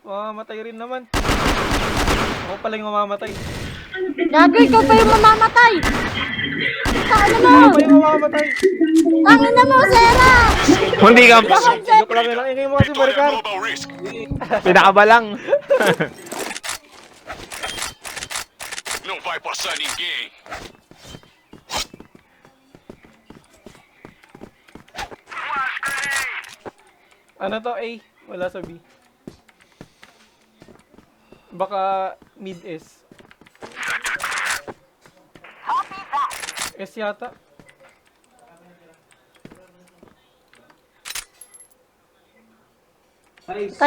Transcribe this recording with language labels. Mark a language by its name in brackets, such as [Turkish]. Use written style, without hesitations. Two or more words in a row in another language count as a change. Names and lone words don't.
[Filipino] Mamamatay rin naman. Ako pala yung mamamatay. Gago, ikaw pa yung mamamatay! Ano mo? Ako pa yung mamamatay. Tangin na mo, Sera! Hindi ka Joke lang yun. Ingay mo kasi, Vitória Maricar. Global Risk. pinakabalang. [Portuguese] Não vai passar ninguém. [Filipino] Ano to? A. Wala sa B. Baka mid S. S yata. Tayo